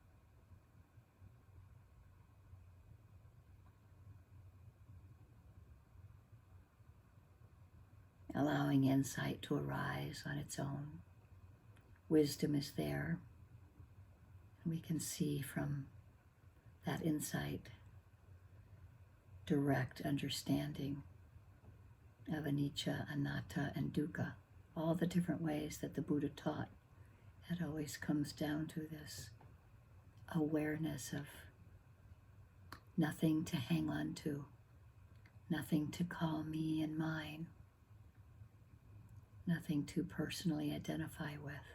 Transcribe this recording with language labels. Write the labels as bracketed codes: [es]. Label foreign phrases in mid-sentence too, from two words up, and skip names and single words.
[en] Allowing insight to arise on its own. Wisdom is there, and we can see from that insight direct understanding of anicca, anatta, and dukkha, all the different ways that the Buddha taught. It always comes down to this awareness of nothing to hang on to, nothing to call me and mine, nothing to personally identify with.